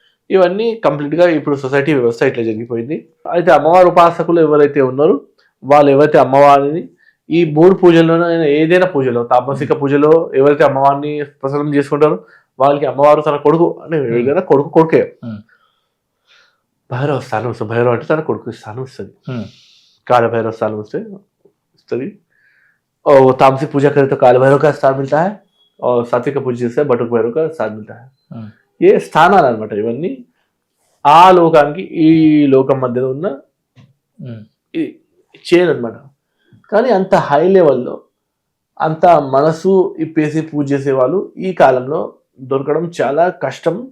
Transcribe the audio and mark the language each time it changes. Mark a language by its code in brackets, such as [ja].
[te] ఇవన్నీ కంప్లీట్ గా ఇప్పుడు సొసైటీ వ్యవస్థ ఇట్లా జరిగిపోయింది. అయితే అమ్మవారి ఉపాసకులు ఎవరైతే ఉన్నారో వాళ్ళు ఎవరైతే అమ్మవారిని ఈ 3 పూజల్లోనూ ఏదైనా పూజలో తామసిక పూజలో ఎవరైతే అమ్మవారిని ప్రసన్నం చేసుకుంటారో వాళ్ళకి అమ్మవారు తన కొడుకు అంటే ఏదైనా కొడుకే ఉమ్, భైరవ స్థానం వస్తుంది. భైరవ అంటే తన కొడుకు స్థానం వస్తుంది. ఉమ్, [hi] काल भैरव स्थान वस्तुति और तामसिक पूजा करें तो काल भैरव का स्थान मिलता है और सात्विक पूजा से बटुक भैरव का स्थान मिलता है. ఉమ్, [te] ये స్థానాలు అనమాట ఇవన్నీ ఆ లోకానికి ఈ లోకం మధ్యలో ఉన్న ఉమ్, చైన్ అనమాట. కానీ అంత హై లెవెల్లో అంత మనసు ఇప్పేసి పూజ చేసే వాళ్ళు ఈ కాలంలో దొరకడం చాలా కష్టం.